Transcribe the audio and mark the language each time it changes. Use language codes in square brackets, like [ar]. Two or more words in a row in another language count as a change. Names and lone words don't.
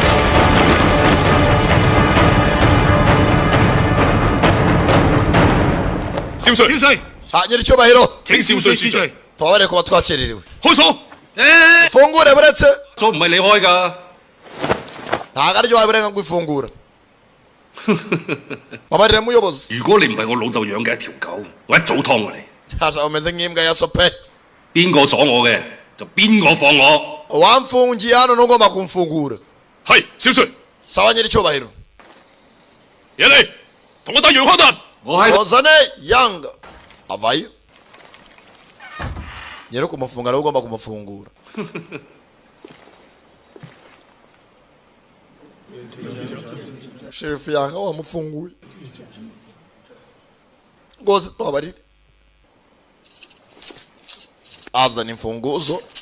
[yue] 少帥， [rw] hanyura icyubahiro [yue] 請少帥恕罪。 [rw] tubabare kuba twakererewe. [yue] 開鎖。 [rw] fungure buretse [yue] 鎖唔係你開㗎。 [rw] ntabwo aribyo wabirenga ngo ifungura. babarira muyobozi. [yue] 如果你唔係我老豆養嘅一條狗，我一早劏過你。 [rw] Hasa umeze nk'imbwa yasope. [yue] 邊個鎖我嘅就邊個放我。 [rw] Wamfungiye hano ntugomba kumfungura. [yue] 係小帥。 [rw] Sawa nyiricyubahiro. [yue] 嘢嚟，同我打楊康達。 [rw] Ozane Yanga. Avayo. Nyiri kumufunga nawe ugomba kumufungura. Sheriff Yanga wamufunguye. Ngoze twabarire. Azana imfunguzo.